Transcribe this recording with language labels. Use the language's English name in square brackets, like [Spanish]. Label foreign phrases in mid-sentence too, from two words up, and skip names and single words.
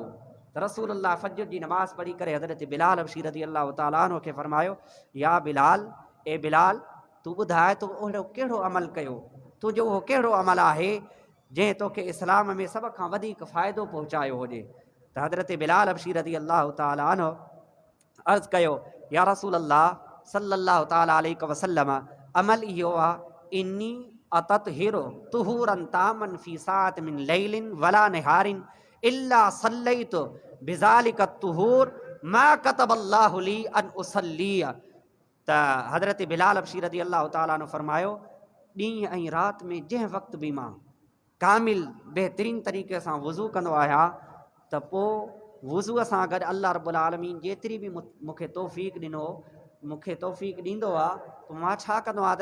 [Sindhi] त रसूलुल्लाह फजर जी नमाज़ पढ़ी करे हज़रत बिलाल हबशी [Arabic] رضي الله تعالى عنه [Sindhi] खे फरमायो, [Arabic] يا بلال, [Sindhi] ए बिलाल तूं ॿुधाए तो ओहिड़ो कहिड़ो अमल कयो, तुंहिंजो उहो कहिड़ो अमल आहे जंहिं तोखे इस्लाम में सभ खां वधीक फ़ाइदो पहुचायो हुजे। त हज़रत बिलाल हबशी [Arabic] رضي الله تعالى عنه [Sindhi] अर्ज़ु कयो, [Arabic] يا رسول الله صلى الله تعالى عليه وسلم, [Sindhi] अमल इहो आहे, [Arabic] إني أتطهر طهورا تاما في ساعة من ليل ولا نهار إلا صليت بذلك الطهور ما كتب الله لي أن أصلي. [Sindhi] त हज़रत बिलाल हबशी [Arabic] رضي الله تعالى [Sindhi] ने फरमायो, ॾींहुं ऐं राति में जंहिं वक़्तु बि मां कामिल बहितरीन तरीक़े सां वज़ू कंदो आहियां त पोइ वज़ूअ सां गॾु अल्लाह [Arabic] رب العالمين [Sindhi] जेतिरी बि मूंखे तौफ़ीक़ ॾिनो, मूंखे तौफ़ीक़ ॾींदो आहे, पोइ मां छा कंदो आहियां?